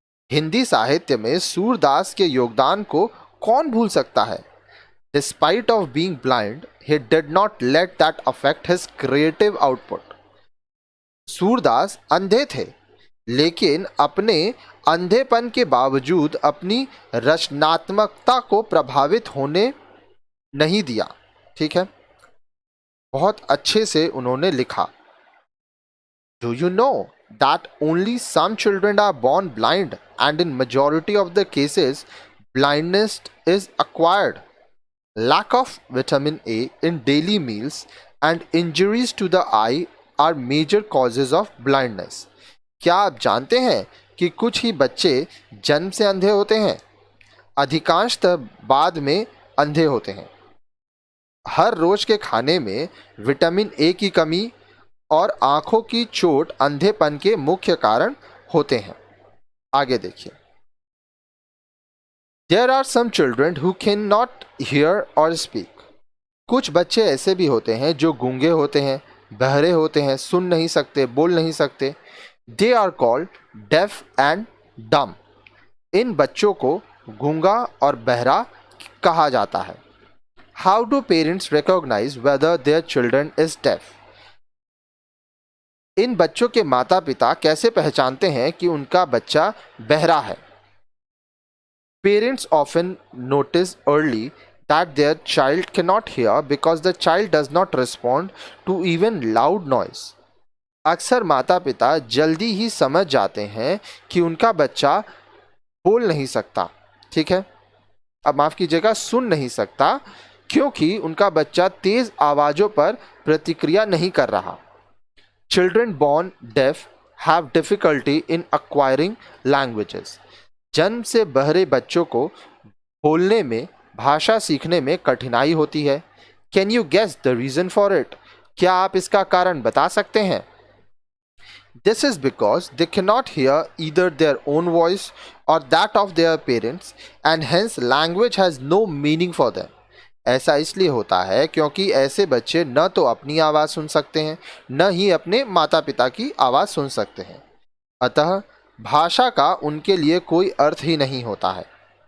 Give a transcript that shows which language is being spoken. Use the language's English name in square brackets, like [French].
[Hindi] हिंदी साहित्य में सूरदास के योगदान को कौन भूल सकता है? [English] Despite of being blind, he did not let that affect his creative output. [Hindi] Surdas अंधे थे, लेकिन अपने अंधेपन के बावजूद अपनी रचनात्मकता को प्रभावित होने नहीं दिया. ठीक है, बहुत अच्छे से उन्होंने लिखा. [English] Do you know that only some children are born blind and in majority of the cases blindness is acquired? Lack of vitamin A in daily meals and injuries to the eye are major causes of blindness. [Hindi] क्या आप जानते हैं कि कुछ ही बच्चे जन्म से अंधे होते हैं, अधिकांशतः बाद में अंधे होते हैं. हर रोज के खाने में विटामिन ए की कमी और आंखों की चोट अंधेपन के मुख्य कारण होते हैं. आगे देखिए. [English] There are some children who cannot hear or speak. [Hindi] कुछ बच्चे ऐसे भी होते हैं जो गूंगे होते हैं, बहरे होते हैं, सुन नहीं सकते, बोल नहीं सकते. [English] They are called deaf and dumb. [Hindi] इन बच्चों को गूंगा और बहरा कहा जाता है. [English] How do parents recognize whether their children is deaf? [Hindi] इन बच्चों के माता पिता कैसे पहचानते हैं कि उनका बच्चा बहरा है? [English] Parents often notice early that their child cannot hear because the child does not respond to even loud noise. [Hindi] अक्सर माता पिता जल्दी ही समझ जाते हैं कि उनका बच्चा बोल नहीं सकता, ठीक है, अब माफ कीजिएगा, सुन नहीं सकता, क्योंकि उनका बच्चा तेज आवाजों पर प्रतिक्रिया नहीं कर रहा. [English] Children born deaf have difficulty in acquiring languages. [Hindi] जन्म से बहरे बच्चों को बोलने में, भाषा सीखने में कठिनाई होती है. [English] Can you guess the reason for it? [Hindi] क्या आप इसका कारण बता सकते हैं? [English] This is because they cannot hear either their own voice or that of their parents, and hence language has no meaning for them. [Hindi] ऐसा इसलिए होता है क्योंकि ऐसे बच्चे न तो अपनी आवाज़ सुन सकते हैं, न ही अपने माता पिता की आवाज़ सुन सकते हैं. अतः भाषा का उनके लिए कोई अर्थ ही नहीं होता है.